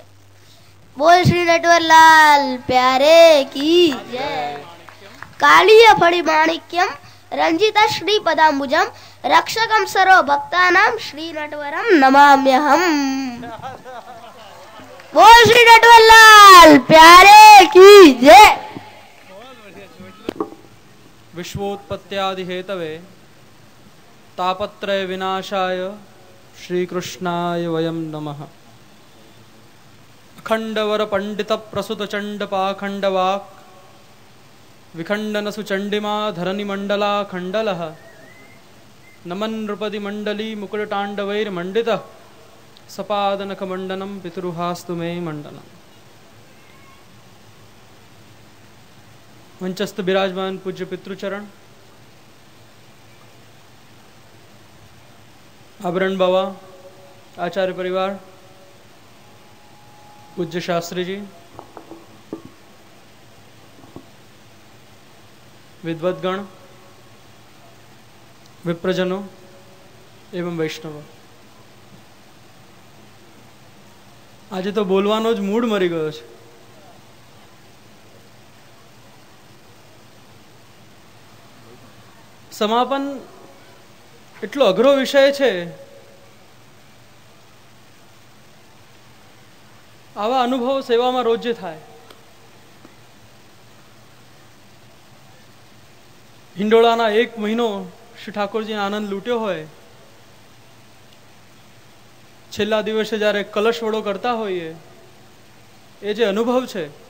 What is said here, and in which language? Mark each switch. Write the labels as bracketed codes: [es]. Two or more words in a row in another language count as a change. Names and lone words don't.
[gu] બોલ શ્રી નટવરલાલ [hi] प्यारे की जय. [sa] કાલિય ફળી માણિક્યમ રંજિતા શ્રી પદાંબુજમ રક્ષકમ સર્વ ભક્તાનામ શ્રી નટવરમ નમામ્યહમ. [gu] બોલ શ્રી નટવરલાલ [hi] प्यारे की जय. [sa] विश्वोत्पत्त्यादि हेतवे तापत्रय विनाशाय श्री कृष्णाय वयम नमः. अखंडवर पंडित प्रसुत चंड पाखंडवाक विखंडन सुचंडिमा धरणी मंडला खंडलः नमन नृपति मंडली मुकुटतांडवैर मंडित सपादनख मंडनम पितृहास्तु मे मंडनम. [hi] मंचस्थ विराजमान पूज्य पितृचरण, आभरण बाबा, आचार्य परिवार, पूज्य शास्त्री जी, विद्वद्गण, विप्रजनों एवं वैष्णव. [gu] આજ તો બોલવાનો જ મૂડ મરી ગયો છે. समापन એટલો અઘરો વિષય છે. આવા અનુભવ સેવામાં રોજ થાય. હિંડોળાના 1 મહિનો શ્રી ઠાકોરજીને આનંદ લૂટ્યો હોય, છેલ્લા દિવસે જ્યારે કલશ વડો કરતા હોઈએ, એ જે અનુભવ છે,